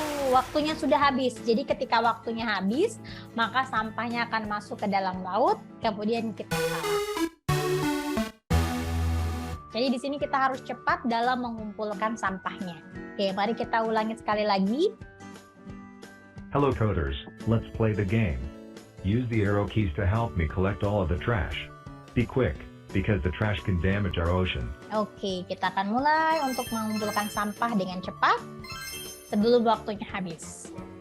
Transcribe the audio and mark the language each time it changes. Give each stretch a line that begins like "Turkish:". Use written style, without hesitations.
Indonesian: Waktunya sudah habis. Jadi ketika waktunya habis, maka sampahnya akan masuk ke dalam laut, kemudian kita kalah. Jadi di sini kita harus cepat dalam mengumpulkan sampahnya. Oke, mari kita ulangi sekali lagi.
English: Hello coders, let's play the game. Use the arrow keys to help me collect all of the trash. Be quick, because the trash can damage our ocean.
Indonesian: Oke, kita akan mulai untuk mengumpulkan sampah dengan cepat sebelum waktunya habis.